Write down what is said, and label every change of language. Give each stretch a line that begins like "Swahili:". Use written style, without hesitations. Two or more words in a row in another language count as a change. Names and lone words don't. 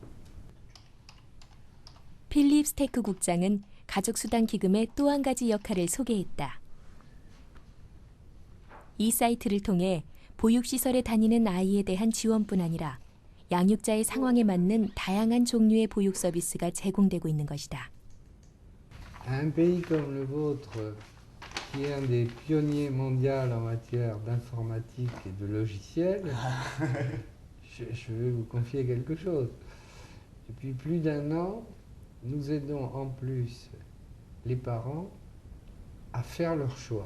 Korean: 필립 스테크 국장은 가족수당 기금의 또 한 가지 역할을 소개했다. 이 사이트를 통해 보육시설에 다니는 아이에 대한 지원뿐 아니라 양육자의 상황에 맞는 다양한 종류의 보육 서비스가 제공되고 있는 것이다.
French: Un pays comme le vôtre, qui est un des pionniers mondiaux en matière d'informatique et de logiciels, je vais vous confier quelque chose. Depuis plus d'1 an, nous aidons en plus les parents à faire leur choix.